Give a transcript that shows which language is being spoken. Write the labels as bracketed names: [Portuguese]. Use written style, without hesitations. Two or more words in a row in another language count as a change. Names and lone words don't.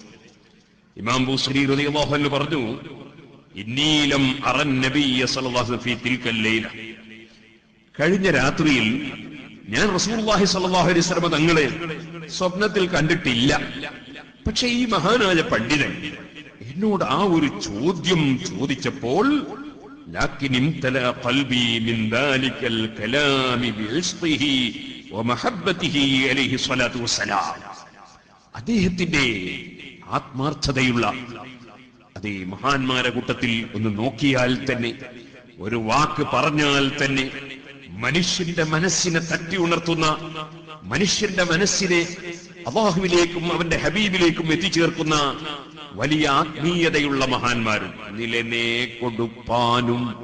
[Malayalam] ഇമാം ബൂസരി [Arabic] رضي الله عنه [Malayalam] പറഞ്ഞു, [Arabic] إني لم أر النبي صلى الله عليه وسلم في تلك الليلة, [Malayalam] കഴിഞ്ഞ രാത്രിയിൽ ഞാൻ റസൂലുള്ളാഹി [Arabic] صلى الله عليه وسلم [Malayalam] തങ്ങളെ സ്വപ്നത്തിൽ കണ്ടിട്ടില്ല. പക്ഷെ ഈ മഹാനായ പണ്ഡിതൻ എന്നോട് ആ ഒരു ചോദ്യം ചോദിച്ചപ്പോൾ [Arabic] لكن امتلأ قلبي من ذلك الكلام بعشقه ومحبته عليه الصلاة والسلام. [Malayalam] അദ്ദേഹത്തിന്റെ ആത്മാർത്ഥതയുള്ള അതേ മഹാന്മാരെ കൂട്ടത്തിൽ ഒന്ന് നോക്കിയാൽ തന്നെ, ഒരു വാക്ക് പറഞ്ഞാൽ തന്നെ മനുഷ്യന്റെ മനസ്സിനെ തട്ടി ഉണർത്തുന്ന, മനുഷ്യന്റെ മനസ്സിനെ അല്ലാഹുവിലേക്കും അവന്റെ ഹബീബിലേക്കും എത്തിച്ചേർക്കുന്ന വലിയ ആത്മീയതയുള്ള മഹാന്മാരും, നിലനെ കൊടുപ്പാനും